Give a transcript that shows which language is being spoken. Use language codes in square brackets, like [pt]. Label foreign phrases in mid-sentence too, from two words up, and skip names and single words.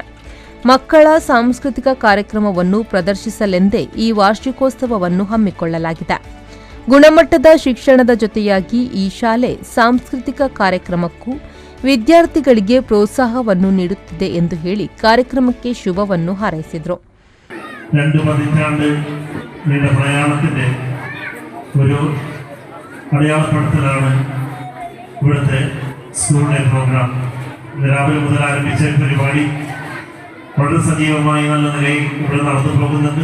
[kn] ಮಕ್ಕಳ ಸಾಂಸ್ಕೃತಿಕ ಕಾರ್ಯಕ್ರಮವನ್ನು ಪ್ರದರ್ಶಿಸಲೆಂದೇ ಈ ವಾರ್ಷಿಕೋತ್ಸವವನ್ನು ಹಮ್ಮಿಕೊಳ್ಳಲಾಗಿದೆ. ಗುಣಮಟ್ಟದ ಶಿಕ್ಷಣದ ಜೊತೆಯಾಗಿ ಈ ಶಾಲೆ ಸಾಂಸ್ಕೃತಿಕ ಕಾರ್ಯಕ್ರಮಕ್ಕೂ ವಿದ್ಯಾರ್ಥಿಗಳಿಗೆ ಪ್ರೋತ್ಸಾಹವನ್ನು ನೀಡುತ್ತಿದೆ ಎಂದು ಹೇಳಿ ಕಾರ್ಯಕ್ರಮಕ್ಕೆ ಶುಭವನ್ನು ಹಾರೈಸಿದರು. [ml] 2 പതിറ്റാണ്ട് നീണ്ട പ്രയാണത്തിന്റെ ഒരു അടയാളപ്പെടുത്തലാണ് ഇവിടുത്തെ സ്കൂളിലെ പ്രോഗ്രാം. രാവിലെ മുതൽ ആരംഭിച്ച പരിപാടി വളരെ സജീവമായി നല്ല നിലയിൽ ഇവിടെ നടന്നു പോകുന്നുണ്ട്.